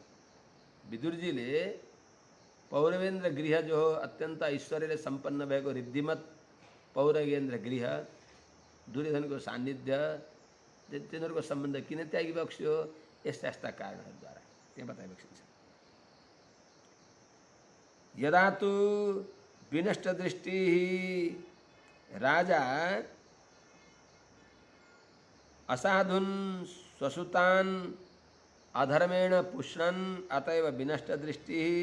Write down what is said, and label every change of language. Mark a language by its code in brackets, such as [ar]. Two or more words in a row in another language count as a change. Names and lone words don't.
[ne] विदुरजीले पौरवेन्द्र गृह जो हो अत्यन्त ऐश्वर्यले सम्पन्न भएको रिद्धिमत पौरवेन्द्र गृह, दुर्योधनको सान्निध्य, तिनीहरूको सम्बन्ध किन त्यागी बक्स्यो? यस्ता यस्ता कारणहरूद्वारा त्यहाँ बताइएको छ। [sa] यदा तु विनष्ट दृष्टि राजा असाधुन् स्वसुतान् अधर्मेण पुष्णन् अतएव विनष्ट दृष्टि